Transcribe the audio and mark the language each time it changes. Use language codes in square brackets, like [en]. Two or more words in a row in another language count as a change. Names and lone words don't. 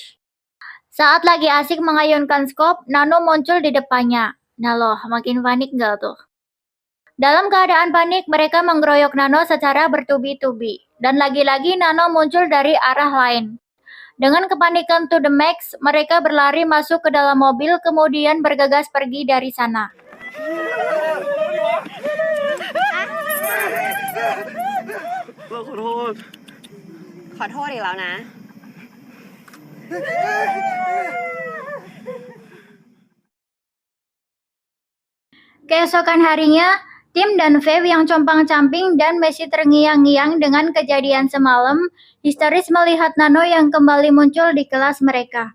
[id] Saat lagi asik mengayunkan skop, Nano muncul di depannya. Nah loh, makin panik nggak tuh? Dalam keadaan panik, mereka menggeroyok Nano secara bertubi-tubi. Dan lagi-lagi Nano muncul dari arah lain. Dengan kepanikan [en] to the max, [id] mereka berlari masuk ke dalam mobil kemudian bergegas pergi dari sana. [th] เราขอโทษ ขอโทษอีกแล้วนะ [id] Keesokan harinya, Tim dan Fev yang compang-camping dan masih terngiang-ngiang dengan kejadian semalam, histeris melihat Nano yang kembali muncul di kelas mereka.